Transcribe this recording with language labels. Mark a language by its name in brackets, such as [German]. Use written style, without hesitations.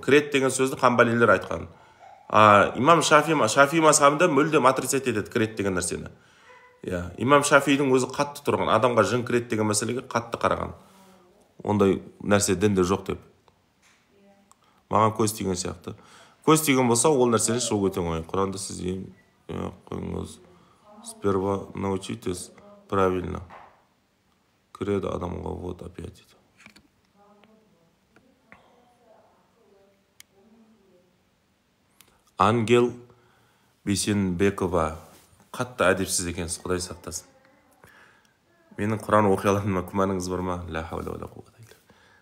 [Kazakh] Кірет деген сөзді қамбалилер айтқан. Имам Шафи мазхабында мүлдем отрицать етеді кірет деген нәрсені. Имам Шафидің өзі қатты тұрған, адамға жын кірет деген мәселеге қатты қараған. Ондай нәрсе дінде жоқ деп. Маған көз тиген сияқты. Көз тиген болса, ол нәрсені шығу өте оңай. Құранды сіз қойыңыз. [Russian] Сперва научитесь правильно. [Kazakh] Кіреді адамға, [Russian] вот опять [Kazakh] дейді. Ангел Бейсенбекова. Қатты әдепсіз екенсіз, Құдай сақтасын. Менің Құран оқияларыма күмәніңіз бар ма? [Arabic] Ла хаула ва ла қуввата илля билlah.